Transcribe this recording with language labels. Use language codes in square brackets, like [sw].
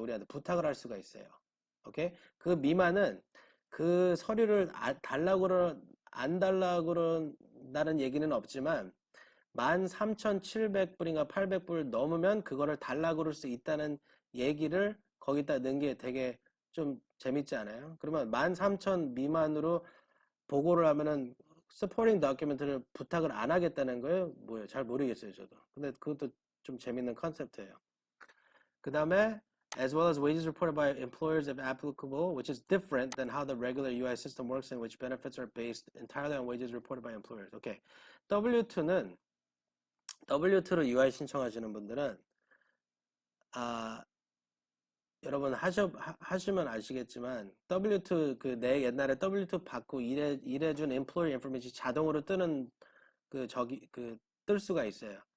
[ko] 우리한테 부탁을 할 수가 있어요. 오케이? 그 미만은 그 서류를 안 달라고 그런다는 얘기는 없지만 13,700불인가 800불 넘으면 그거를 달라고 그럴 수 있다는 얘기를 거기다 넣은 게 되게 좀 재밌지 않아요? 그러면 13,000 미만으로 보고를 하면은 supporting document를 부탁을 안 하겠다는 거예요? 뭐예요? 잘 모르겠어요, 저도. 근데 그것도 좀 재밌는 컨셉트예요. 그 다음에 [en] as well as wages reported by employers if applicable, which is different than how the regular UI system works in which benefits are based entirely on wages reported by employers. [ko] 오케이. W2는 W2로 UI 신청하시는 분들은 여러분 하시면 아시겠지만 W2 그 내 옛날에 W2 받고 일해준 employer information이 자동으로 뜨는 뜰 수가 있어요.